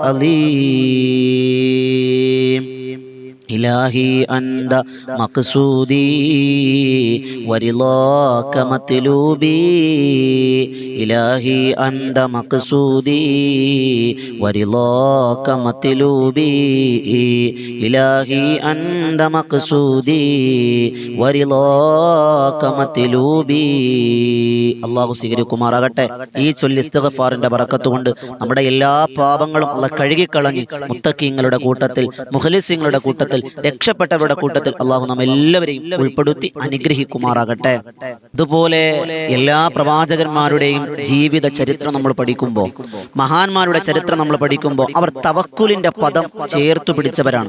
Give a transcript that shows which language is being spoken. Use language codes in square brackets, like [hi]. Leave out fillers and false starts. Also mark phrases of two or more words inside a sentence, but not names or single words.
[ar] العظيم إلهي أنت مقصودي ورضاك مطلوبي إلهي أنت مقصودي ورضاك مطلوبي إلهي أنت مقصودي ورضاك مطلوبي [ml] അല്ലാഹു സ്വീകരിക്കുമാറാകട്ടെ. ഈ ചൊല്ലി ഇസ്തിഗ്ഫാറിന്റെ ബറക്കത്ത് കൊണ്ട് നമ്മുടെ എല്ലാ പാപങ്ങളും അല്ലാഹു കഴുകിക്കളഞ്ഞ് മുത്തഖീങ്ങളുടെ കൂട്ടത്തിൽ, മുഖ്ലിസീങ്ങളുടെ കൂട്ടത്തിൽ, രക്ഷപ്പെട്ടവരുടെ കൂട്ടത്തിൽ അല്ലാഹു നമ്മ എല്ലാവരെയും ഉൾപ്പെടുത്തി അനുഗ്രഹിക്കുമാറാകട്ടെ. അതുപോലെ എല്ലാ പ്രവാചകന്മാരുടെയും ജീവിത ചരിത്രം നമ്മൾ പഠിക്കുമ്പോൾ, മഹാന്മാരുടെ ചരിത്രം നമ്മൾ പഠിക്കുമ്പോൾ അവർ തവക്കുലിന്റെ പദം ചേർത്തു പിടിച്ചവരാണ്.